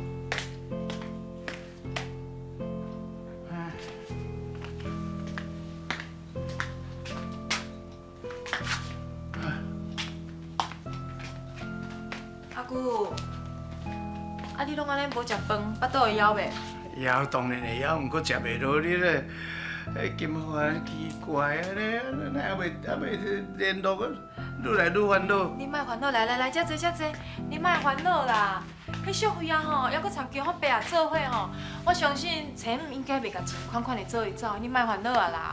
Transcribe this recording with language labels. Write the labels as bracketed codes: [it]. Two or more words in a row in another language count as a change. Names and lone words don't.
[nan] 阿姑，啊你拢安尼无食饭，巴肚会枵袂？枵当然会枵，毋过食袂落你咧。金福啊，奇怪啊咧，还袂联络，愈来愈烦恼。你莫烦恼，来，遮坐，你莫烦恼啦。迄淑慧啊吼，还阁参叫阮爸啊做伙吼，我相信钱应该袂甲钱款的做一走，你莫烦恼啊啦。